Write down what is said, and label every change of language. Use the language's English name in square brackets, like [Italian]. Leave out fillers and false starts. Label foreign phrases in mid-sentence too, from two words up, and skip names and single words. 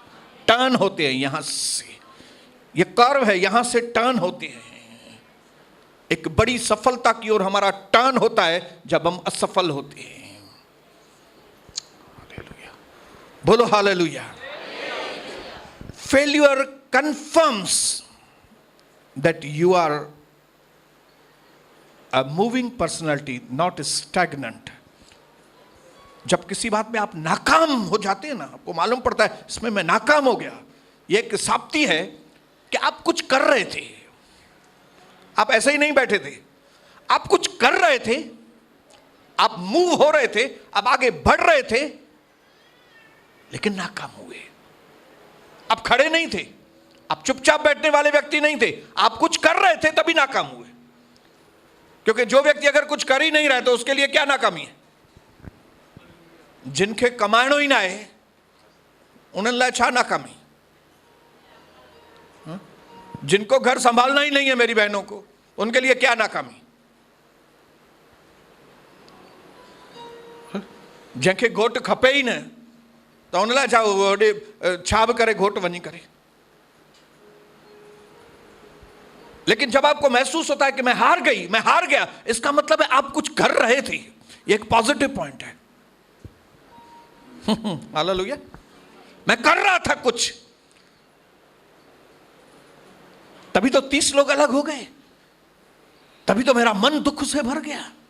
[Hindi] टर्न होते हैं यहां से, ये कर्व है, यहां से टर्न होते हैं। एक बड़ी सफलता की ओर हमारा टर्न होता है जब हम असफल होते हैं। हालेलुया, बोलो हालेलुया। [English] Failure confirms that you are a moving personality, not stagnant. [Hindi] जब किसी बात में आप नाकाम हो जाते हैं ना, आपको मालूम पड़ता है इसमें मैं नाकाम हो गया, ये एक साबिती है कि आप कुछ कर रहे थे। आप ऐसे ही नहीं बैठे थे, आप कुछ कर रहे थे, आप मूव हो रहे थे, आप आगे बढ़ रहे थे, लेकिन नाकाम हुए। आप खड़े नहीं थे, आप चुपचाप बैठने वाले व्यक्ति नहीं थे, आप कुछ कर रहे थे तभी नाकाम हुए। क्योंकि जो व्यक्ति अगर कुछ कर ही नहीं रहा तो उसके लिए क्या नाकामी है। [Sindhi] जिनके कमाणो ही ना है उन्हनि लाइ छा नाकामी। [Hindi] जिनको घर संभालना ही नहीं है मेरी बहनों को, उनके लिए क्या नाकामी। [Sindhi] जंहिंखे घोट खपे ही न तो उन लाइ छा होॾे छा बि करे घोट वञी करे। [Hindi] लेकिन जब आपको महसूस होता है कि मैं हार गई, मैं हार गया, इसका मतलब है आप कुछ कर रहे थे। ये एक [English] positive point [Hindi] है। हालेलुया। मैं कर रहा था कुछ, तभी तो 30 लोग अलग हो गए, तभी तो मेरा मन दुख से भर गया।